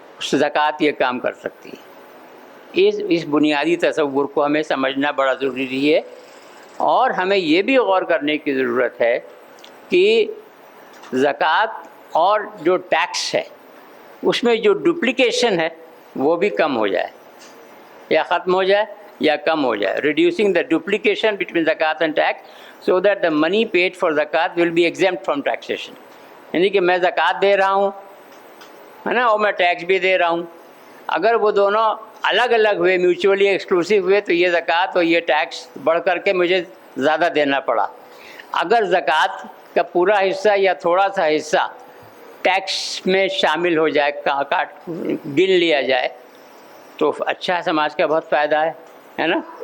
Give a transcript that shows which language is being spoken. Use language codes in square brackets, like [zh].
[ur] زکوٰۃ یہ کام کر سکتی ہے. اس بنیادی تصور کو ہمیں سمجھنا بڑا ضروری ہے. اور ہمیں یہ بھی غور کرنے کی ضرورت ہے کہ زکوٰۃ اور جو ٹیکس ہے اس میں جو ڈپلیکیشن ہے وہ بھی کم ہو جائے، یا ختم ہو جائے یا کم ہو جائے. [en] Reducing the duplication between zakat and tax so that the money paid for zakat will be exempt from taxation. [ur] یعنی کہ میں زکوٰۃ دے رہا ہوں ہے نا، اور میں ٹیکس بھی دے رہا ہوں، اگر وہ دونوں الگ الگ ہوئے، [en] mutually exclusive [ur] ہوئے، تو یہ زکوٰۃ اور یہ ٹیکس بڑھ کر کے مجھے زیادہ دینا پڑا. اگر زکوٰۃ کا پورا حصہ یا تھوڑا سا حصہ ٹیکس میں شامل ہو جائے، گن لیا جائے، تو اچھا ہے، سماج کا بہت فائدہ ہے نا.